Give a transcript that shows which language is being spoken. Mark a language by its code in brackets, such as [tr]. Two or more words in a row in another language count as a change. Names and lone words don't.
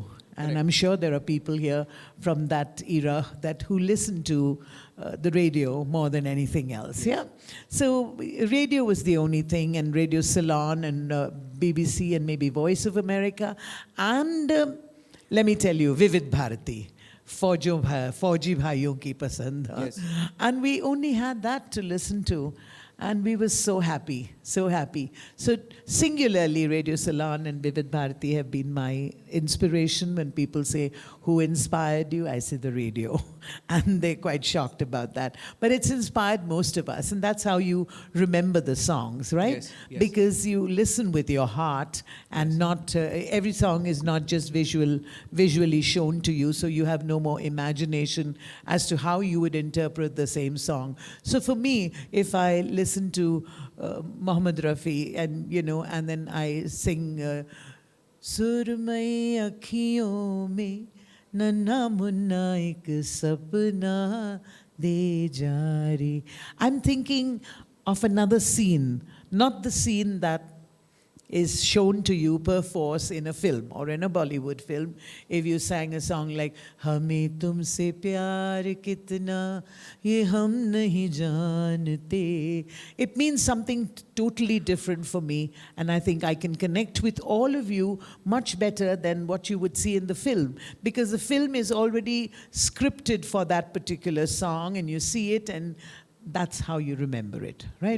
[en] And I'm sure there are people here from that era who listen to the radio more than anything else, yeah? So radio was the only thing, and Radio Ceylon and BBC and maybe Voice of America. And let me tell you, Vivid Bharati. [hi] फ़ौजी भाइयों की पसंद. [en] Yes. And we only had that to listen to. And we were so happy, so happy. So singularly, Radio Salon and Vivid Bharati have been my inspiration. When people say, who inspired you? I say the radio. And they're quite shocked about that. But it's inspired most of us. And that's how you remember the songs, right? Yes, yes. Because you listen with your heart and not, every song is not just visually shown to you. So you have no more imagination as to how you would interpret the same song. So for me, if I listen to Mohammed Rafi and then I sing [hi] सुरमई अँखियों में नन्हा मुन्ना एक सपना दे जारी. [en] I'm thinking of another scene, not the scene that is shown to you per force in a film or in a Bollywood film. If you sang a song like [hi] हमें तुमसे प्यार कितना ये हम नहीं जानते, [en] it means something totally different for me, and I think I can connect with all of you much better than what you would see in the film, because the film is already scripted for that particular song and you see it and that's how you remember it, right?